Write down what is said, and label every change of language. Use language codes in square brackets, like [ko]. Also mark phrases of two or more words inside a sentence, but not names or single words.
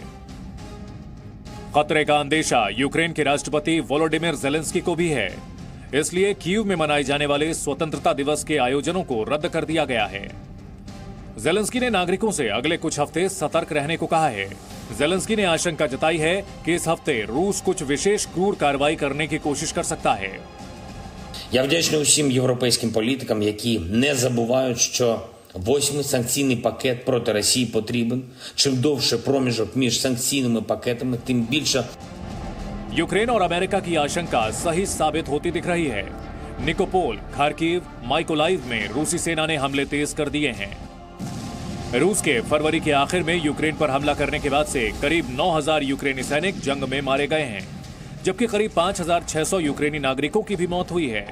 [hi] खतरे का अंदेशा यूक्रेन के राष्ट्रपति वोलोडिमिर ज़ेलेंस्की को भी है, इसलिए कीव में मनाए जाने वाले स्वतंत्रता दिवस के आयोजनों को रद्द कर दिया गया है। ज़ेलेंस्की ने नागरिकों से अगले कुछ हफ्ते सतर्क रहने को कहा है। ज़ेलेंस्की ने आशंका जताई है कि इस हफ्ते रूस कुछ विशेष क्रूर कार्रवाई करने की कोशिश कर सकता है। [uk] Я вдячний усім європейським політикам, які не забувають, що 8-й санкційний пакет проти Росії потрібен. Чим довше проміжок між санкційними пакетами, тим більше. [hi] यूक्रेन और अमेरिका की आशंका सही साबित होती दिख रही है। निकोपोल, खार्किव, माइकोलाइव में रूसी सेना ने हमले तेज कर दिए हैं। रूस के फरवरी के आखिर में यूक्रेन पर हमला करने के बाद से करीब 9000 यूक्रेनी सैनिक जंग में मारे गए हैं, जबकि करीब 5600 यूक्रेनी नागरिकों की भी मौत हुई है।